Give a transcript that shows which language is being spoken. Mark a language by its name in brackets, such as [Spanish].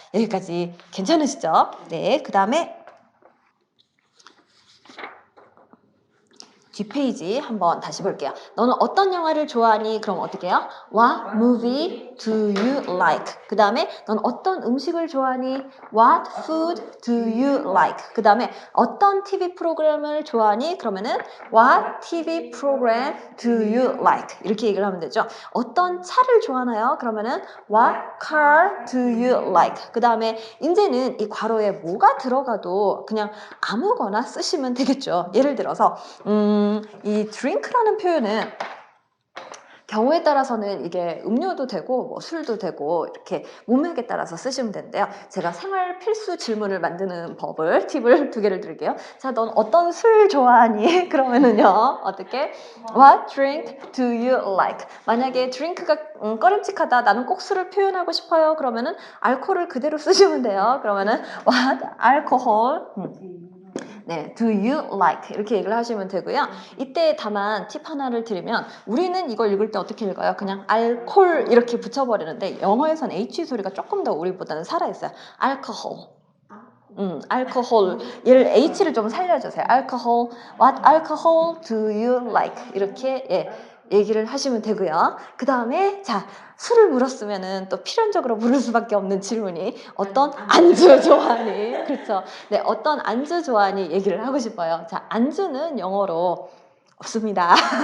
[Korean] 여기까지 괜찮으시죠? 네, 그 다음에 뒷페이지 한번 다시 볼게요. 너는 어떤 영화를 좋아하니? 그럼 어떻게 해요? [English] What movie do you like? [Korean] 그 다음에 넌 어떤 음식을 좋아하니? [English] What food do you like? [Korean] 그 다음에 어떤 TV 프로그램을 좋아하니? 그러면은 [English] What TV program do you like? [Korean] 이렇게 얘기를 하면 되죠. 어떤 차를 좋아하나요? 그러면은 [English] What car do you like? [Korean] 그 다음에 이제는 이 괄호에 뭐가 들어가도 그냥 아무거나 쓰시면 되겠죠. 예를 들어서 이 drink라는 표현은 경우에 따라서는 이게 음료도 되고 뭐 술도 되고 이렇게 문맥에 따라서 쓰시면 되는데요. 제가 생활 필수 질문을 만드는 팁을 2개를 드릴게요. 자, 넌 어떤 술 좋아하니? 그러면은요. 어떻게? [English] What drink do you like? [Korean] 만약에 drink가 꺼림칙하다. 나는 꼭 술을 표현하고 싶어요. 그러면은 알코올을 그대로 쓰시면 돼요. 그러면은 [English] what alcohol [Korean] 네, [English] do you like [Korean] 이렇게 얘기를 하시면 되고요. 이때 다만 팁 하나를 드리면 우리는 이걸 읽을 때 어떻게 읽어요? 그냥 알콜 이렇게 붙여버리는데 영어에선 H 소리가 조금 더 우리보다는 살아있어요. [English] alcohol. alcohol. [Korean] 얘를 H를 좀 살려주세요. [English] alcohol. What alcohol do you like? [Korean] 이렇게 얘기를 하시면 되고요. 그 다음에 자 술을 물었으면은 또 필연적으로 물을 수밖에 없는 질문이 어떤 안주 좋아하니? 그렇죠. 네, 어떤 안주 좋아하니 얘기를 하고 싶어요. 자, 안주는 영어로 없습니다.